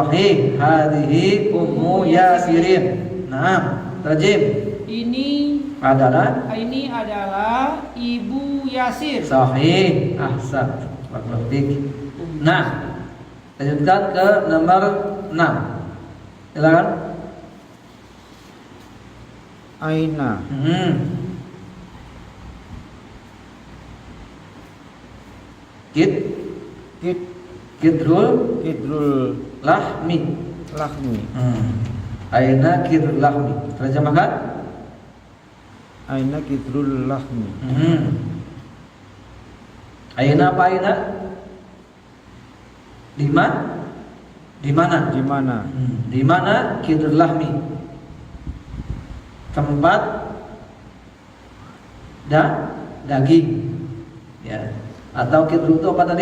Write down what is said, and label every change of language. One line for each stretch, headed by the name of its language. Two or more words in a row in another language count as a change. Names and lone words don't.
Arabic: صحيح. هذه أم ياسر.
Indonesian: Nah, terjem. Ini adalah Ibu Yasir.
Arabic: صحيح. أحسن.
Indonesian: Baik. Nah, lanjutkan ke nomor 6. Silakan.
Arabic: أين. قدر قدر اللحم. أين قدر اللحم. Terjemahkan. أين قدر اللحم.
Indonesian: Aina apa aina? Di mana? Di mana? Di mana
Arabic: قدر اللحم?
Indonesian: Tempat daging. Ya. Atau kidrul itu apa tadi?